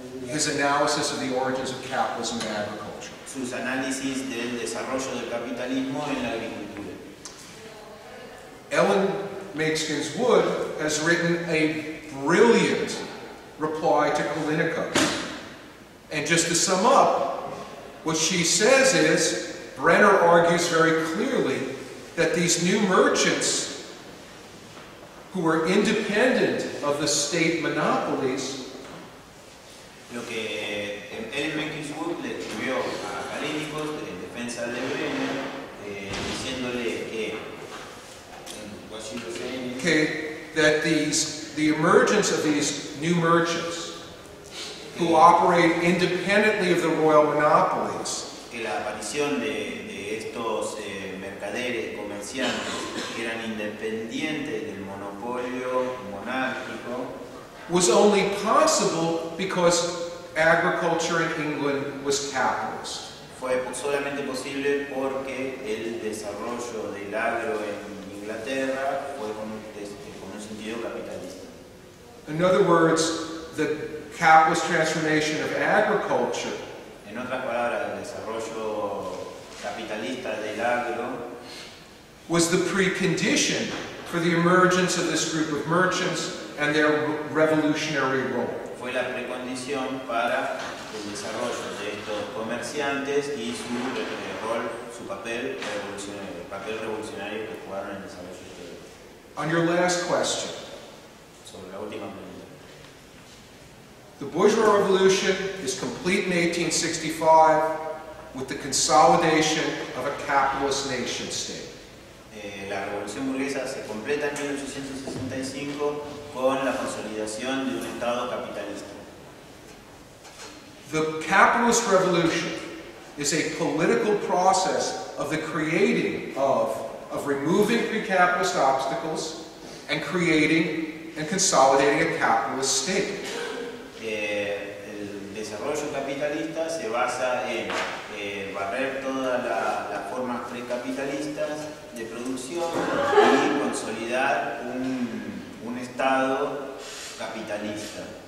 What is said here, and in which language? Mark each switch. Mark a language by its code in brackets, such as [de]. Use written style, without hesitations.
[en] His analysis of the origins of capitalism and agriculture. [es] sus análisis del desarrollo del capitalismo en la agricultura. [en] Ellen Makeskins Wood has written a brilliant reply to Kallinikos. And just to sum up, what she says is, Brenner argues very clearly that these new merchants who are independent of the state monopolies [es] Lo que Ellen Makeskins le escribió a Kallinikos en defensa de Brenner, diciéndole que [en] what she was saying is, that the emergence of these new merchants who operate independently of the royal monopolies [es] que la aparición de estos mercaderes, comerciantes, que eran independientes del monopolio monárquico, [en] was only possible because agriculture in England was capitalist. [es] fue solamente posible porque el desarrollo del agro en Inglaterra fue con un sentido capitalista. [en] In other words, the capitalist transformation of agriculture [es] En otras palabras, el desarrollo capitalista del agro [en] was the precondition for the emergence of this group of merchants and their revolutionary role. [es] fue la precondición para el desarrollo de estos comerciantes y su papel revolucionario que jugaron en el desarrollo histórico. [en] On your last question, [es] Sobre la última pregunta. [en] the bourgeois revolution is complete in 1865 with the consolidation of a capitalist nation state. [es] La revolución burguesa se completa en 1865 con la consolidación de un Estado capitalista. [en] The capitalist revolution is a political process of the creating of removing pre-capitalist obstacles and creating and consolidating a capitalist state. [es] El desarrollo capitalista se basa en barrer todas las formas precapitalistas de producción y consolidar un Estado capitalista.